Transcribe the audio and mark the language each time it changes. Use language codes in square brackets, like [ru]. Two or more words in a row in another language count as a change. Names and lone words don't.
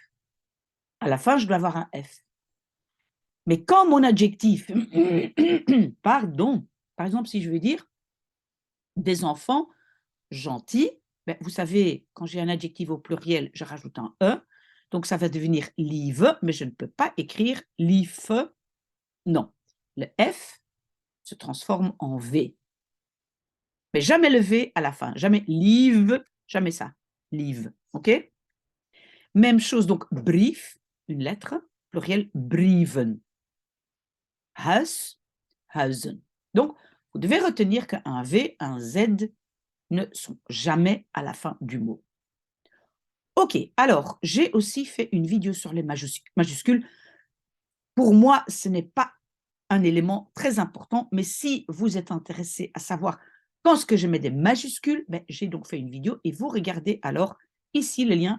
[fr] À la fin, je dois avoir un F. Mais quand mon adjectif, pardon, par exemple, si je veux dire des enfants gentils, ben, vous savez, quand j'ai un adjectif au pluriel, je rajoute un E, donc ça va devenir lieve, mais je ne peux pas écrire lief, non. Le F se transforme en V. Mais jamais le V à la fin, jamais lieve, jamais ça, lieve, ok? Même chose, donc brief, une lettre, pluriel brieven. [nl] Huis, huizen. [fr] Donc, vous devez retenir qu'un V, un Z ne sont jamais à la fin du mot. Ok, alors, j'ai aussi fait une vidéo sur les majuscules. Pour moi, ce n'est pas un élément très important, mais si vous êtes intéressé à savoir quand est-ce que je mets des majuscules, ben, j'ai donc fait une vidéo et vous regardez alors ici le lien.